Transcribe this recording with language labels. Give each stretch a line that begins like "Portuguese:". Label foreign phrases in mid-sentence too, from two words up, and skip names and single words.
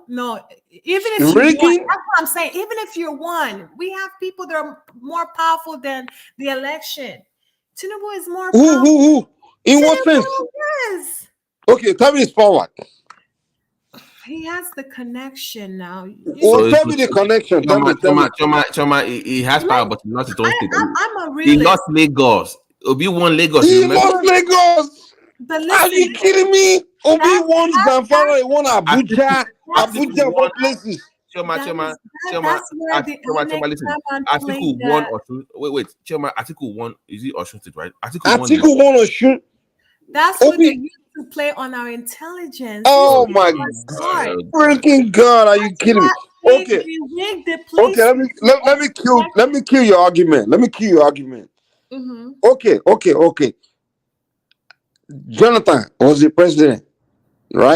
English: Even if you won, that's what I'm saying. Even if you won, we have people that are more powerful than the election. Tinubu is more powerful. Who? In what sense? Yes. Okay, tell me his power. He has the connection now. Tell me the connection. Choma, he has power, but not his own state. I'm a realist. He lost Lagos. Obi won Lagos. He lost Lagos. Are you kidding me? Obi won Zamfara. He won Abuja. Abuja for places. Choma, listen. Atiku won Osun. Wait. Choma, Atiku won. Is it Osun State, right? Atiku won Osun. That's what they used to play on our intelligence. Oh my God! Freaking God! Are you kidding me? Okay. Let me kill your argument. Mm-hmm. Okay. Jonathan was the president, right?